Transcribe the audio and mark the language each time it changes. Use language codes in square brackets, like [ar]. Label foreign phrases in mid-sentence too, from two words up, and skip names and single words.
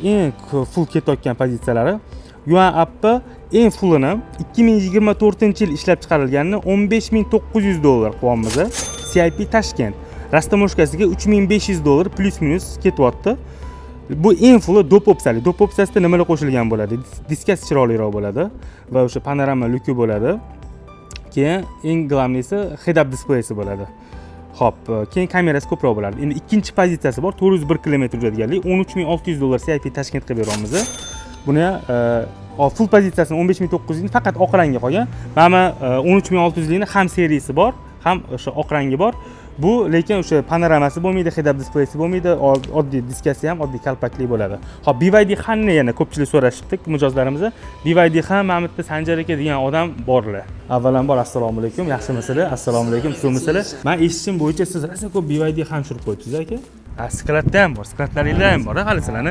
[uz] Eng full ketayotgan pozitsiyalari. Yuan Up eng fullini 2024-yil ishlab chiqarilganini $15,900 qilyapmiz. CIP Tashkent. Rastamoshkasiga $3,500 plus minus ketyapti. Bu eng fulli dop opsiyali. Dop opsiyasida nimalar qo'shilgan bo'ladi? Diskasi chiroyliroq bo'ladi va o'sha panorama lyuki bo'ladi. Keyin eng glavnisi head-up displeysi bo'ladi. Hop, keyin kamerasi ko'proq bo'ladi. Endi ikkinchi pozitsiyasi bor, 401 km yuradiganlik, $13,600 CIP Tashkent qilib beryapmiz. Buni full pozitsiyasini 15,900 ni faqat oq rangi qolgan. Mana 13,600 ni ham seriyasi bor, ham o'sha oq rangi bor. Bu lekin o'sha panoramasi bo'lmaydi, head-up displeysi bo'lmaydi, oddiy diskasi ham oddiy kalpakli bo'ladi. Hop, BYD Xanni yana ko'pchilik so'rashibdi mijozlarimiz. BYD Xan Mamitda Sanjar aka degan odam borlar. Avvalambor assalomu alaykum, yaxshimisizlar? Assalomu alaykum, sizmisizlar? Men eshitishim bo'yicha siz rosa ko'p BYD Xan tushirib qo'ydingiz aka. Skladda ham bor, skladlaringlar ham bor, hali sizlarni.